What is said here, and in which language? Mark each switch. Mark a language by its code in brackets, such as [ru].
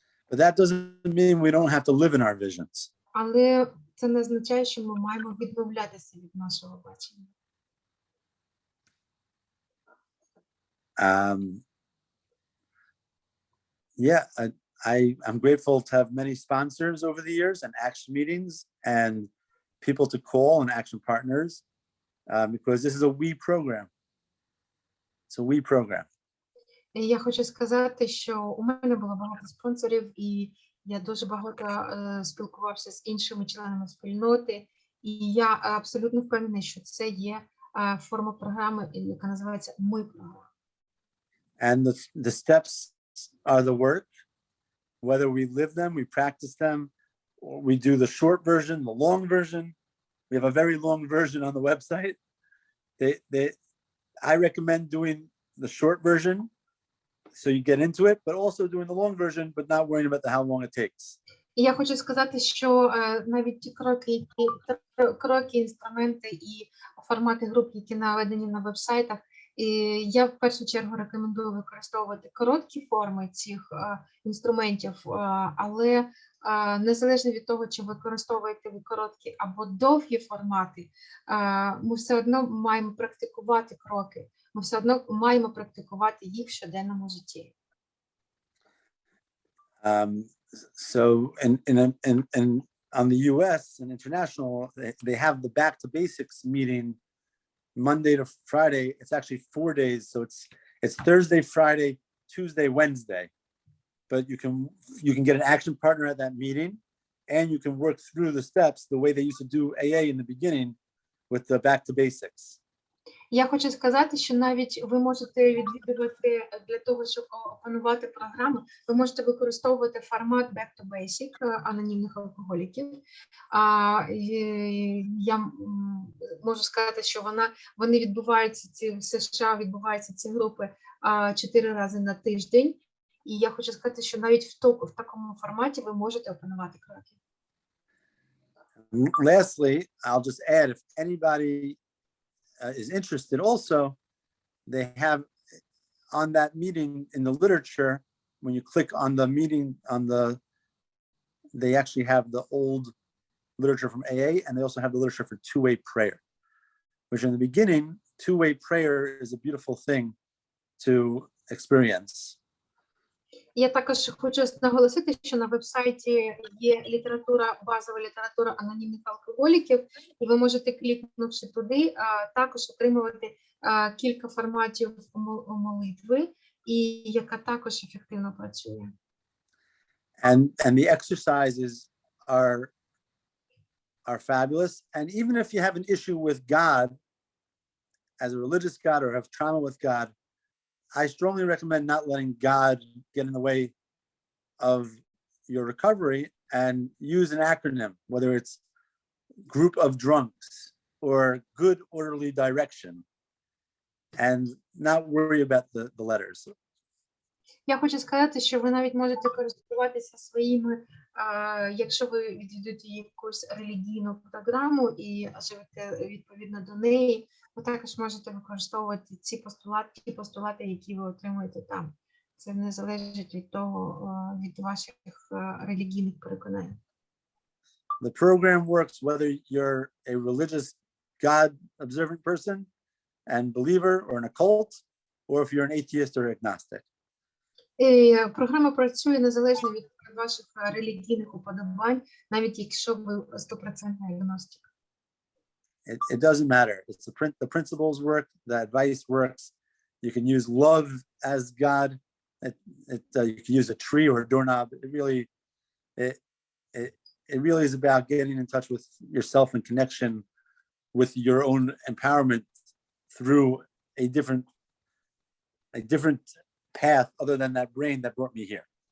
[en] But that doesn't mean we don't have to live in our visions. [uk] Але це не означає, що ми маємо відмовлятися від нашого бачення. [en] Yeah, I'm grateful to have many sponsors over the years and action meetings and people to call and action partners because this is a we program. It's a we program. [uk] Я хочу сказати, що у мене було багато спонсорів, і я дуже багато спілкувався з іншими членами спільноти, і я абсолютно впевнена, що це є форма програми, яка називається «Ми програма». [en] And the steps are the work. Whether we live them, we practice them, or we do the short version, the long version. We have a very long version on the website. I recommend doing the short version so you get into it, but also doing the long version, but not worrying about how long it takes. [uk] І я хочу сказати, що навіть ті кроки, інструменти і формати груп, які наведені на веб-сайтах, я в першу чергу рекомендую використовувати короткі форми цих інструментів, але незалежно від того, чи використовуєте ви короткі або довгі формати, ми все одно маємо практикувати кроки, ми все одно маємо практикувати їх в щоденному житті. [en] So and on the US and international, they have the back to basics meeting Monday to Friday. It's actually 4 days, so it's Thursday, Friday, Tuesday, Wednesday. But you can get an action partner at that meeting, and you can work through the steps the way they used to do AA in the beginning with the back to basics. [uk] Я хочу сказати, що навіть ви можете відвідувати для того, щоб опанувати програму, ви можете використовувати формат Back to Basic анонімних алкоголіків. Я можу сказати, що вони відбуваються, в США відбуваються ці групи 4 рази на тиждень. І я хочу сказати, що навіть в такому форматі ви можете опанувати кроки. [en] Lastly, I'll just add, if anybody is interested also, they have on that meeting in the literature, when you click on the meeting they actually have the old literature from AA, and they also have the literature for two-way prayer, which in the beginning, two-way prayer is a beautiful thing to experience. [uk] Я також хочу наголосити, що на веб-сайті є базова література анонімних алкоголіків, і ви можете, клікнувши туди, також отримувати кілька форматів молитви, і яка також ефективно працює. [en] And the exercises are fabulous. And even if you have an issue with God, as a religious God, or have trauma with God, I strongly recommend not letting God get in the way of your recovery, and use an acronym, whether it's group of drunks or good orderly direction, and not worry about the letters. [uk] Я хочу сказати, що ви навіть можете користуватися своїми, якщо ви відвідуєте якусь релігійну програму і живете відповідно до неї, ви також можете використовувати ті постулати, які ви отримуєте там. Це не залежить від того, від ваших релігійних переконань. [en] The program works whether you're a religious, God-observant person and believer or an occult, or if you're an atheist or agnostic. [uk] І програма працює незалежно від ваших релігійних уподобань, навіть якщо ви стопроцентний агностик. [en] It doesn't matter. It's the principles work, the advice works. You can use love as God. You can use a tree or a doorknob. It really is about getting in touch with yourself and connection with your own empowerment through a different path other than that brain that brought me here.